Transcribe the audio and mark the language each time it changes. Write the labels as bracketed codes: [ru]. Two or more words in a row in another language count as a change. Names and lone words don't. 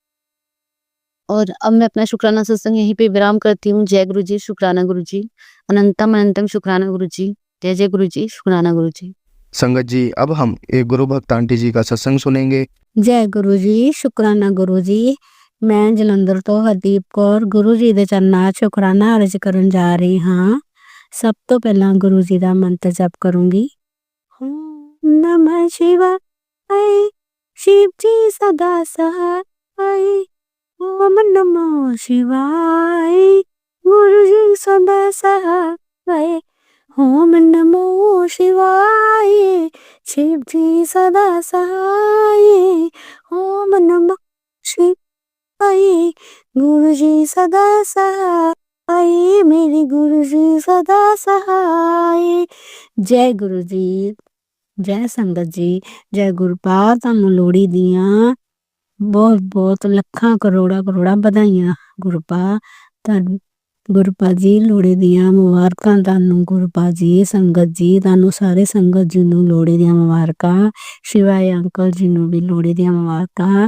[hi] और अब मैं अपना शुक्राना सत्संग यहीं पे विराम करती हूँ। जय गुरु जी, शुक्राना गुरु जी, अनंतम अनंतम शुक्राना गुरु जी, जय जय गुरु जी, शुक्राना गुरु जी। संगत जी, अब हम एक गुरु भक्त आंटी जी का सत्संग सुनेंगे। जय गुरु जी, शुक्राना गुरु जी। [pa] ਮੈਂ ਜਲੰਧਰ ਤੋ ਹਰਦੀਪ ਕੌਰ ਗੁਰੂ ਜੀ ਦੇ ਚਰਨਾਂ 'ਚ ਸ਼ੁਕਰਾਨਾ ਅਰਜ਼ ਕਰਨ ਜਾ ਰਹੀ ਹਾਂ। ਸਭ ਤੋਂ ਪਹਿਲਾਂ ਗੁਰੂ ਜੀ ਦਾ ਮੰਤਰ ਜਪ ਕਰੂੰਗੀ। [hi] ਓਮ ਨਮः शिवाय, शिव जी सदा सहाय। ओम नमः शिवाय, गुरु जी सदा सहाय। ओम नमः शिवाय, शिव जी सदा सहाय। ओम नमः शिवाय, गुरु जी सदा सहाय। मेरे गुरु जी सदा सहाय। जय गुरु जी, जय संगत जी, जय गुरपाल। [pa] ਤੁਹਾਨੂੰ ਲੋਹੜੀ ਦੀਆਂ ਬਹੁਤ ਬਹੁਤ ਲੱਖਾਂ ਕਰੋੜਾਂ ਕਰੋੜਾਂ ਵਧਾਈਆਂ ਗੁਰਪਾ। ਤੁਹਾਨੂੰ ਗੁਰਪਾ ਜੀ ਲੋਹੜੀ ਦੀਆਂ ਮੁਬਾਰਕਾਂ ਤੁਹਾਨੂੰ ਗੁਰਪਾ ਜੀ। ਸੰਗਤ ਜੀ ਤੁਹਾਨੂੰ ਸਾਰੇ ਸੰਗਤ ਜੀ ਨੂੰ ਲੋਹੜੀ ਦੀਆਂ ਮੁਬਾਰਕਾਂ। ਸ਼ਿਵਾਏ ਅੰਕਲ ਜੀ ਨੂੰ ਵੀ ਲੋਹੜੀ ਦੀਆਂ ਮੁਬਾਰਕਾਂ।